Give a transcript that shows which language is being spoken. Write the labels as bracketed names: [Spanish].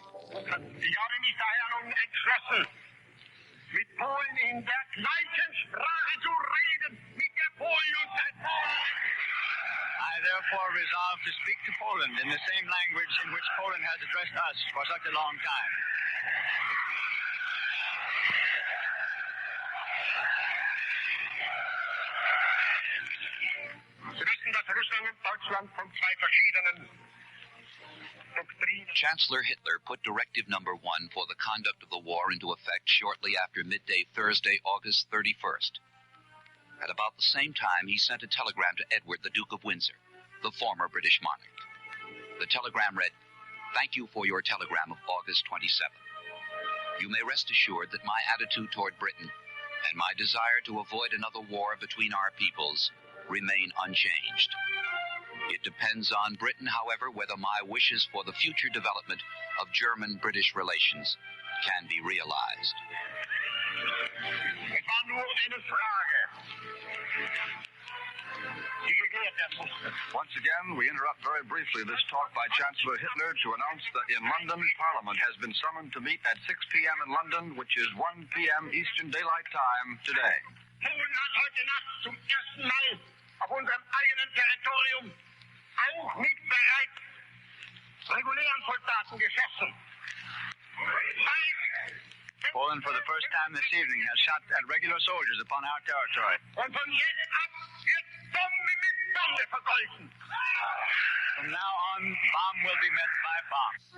[German] Ich habe mich daher nun entschlossen, mit Polen in der gleichen Sprache zu reden, mit der Polen und der Polen. [English] I therefore resolve to speak to Poland in the same language in which Poland has addressed us for such a long time. [German] Sie wissen, dass Russland und Deutschland von 2 verschiedenen [English] Chancellor Hitler put Directive Number 1 for the conduct of the war into effect shortly after midday Thursday, August 31st. At about the same time, he sent a telegram to Edward, the Duke of Windsor, the former British monarch. The telegram read, "Thank you for your telegram of August 27th. You may rest assured that my attitude toward Britain and my desire to avoid another war between our peoples remain unchanged. It depends on Britain, however, whether my wishes for the future development of German-British relations can be realized. [German] Es war nur eine Frage, die geklärt werden musste. [English] Once again, we interrupt very briefly this talk by Chancellor Hitler to announce that in London, Parliament has been summoned to meet at 6 p.m. in London, which is 1 p.m. Eastern Daylight Time today. [German] Polen hat heute Nacht zum ersten Mal auf unserem eigenen Territorium auch mit bereits regulären Soldaten geschossen. [English] Poland, for the first time this evening, has shot at regular soldiers upon our territory. [German] Und von jetzt ab wird Bombe mit Bombe vergolten. [English] From now on, bomb will be met by bomb.